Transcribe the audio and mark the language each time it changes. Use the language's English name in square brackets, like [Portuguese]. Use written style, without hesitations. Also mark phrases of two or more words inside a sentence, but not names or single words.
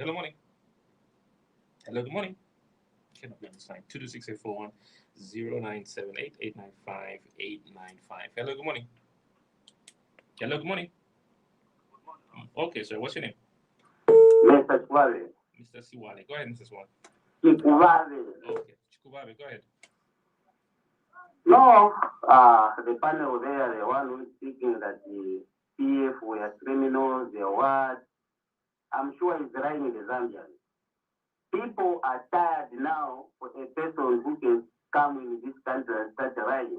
[English] Hello, morning. Hello, good morning. Cannot be on this line. 226-841 0978 895 895. Hello, good morning. Hello, good morning. Okay, sir. What's your name? Mr. Chikubave. Mr. Siwale. Go ahead, Mr. Siwale. Chikubave. Okay. Chikubave, go ahead. No, the panel there, the one who's speaking that the PF were criminals, they were, I'm sure he's right in the Zambians. People are tired now for a person who can come in this country and start rioting.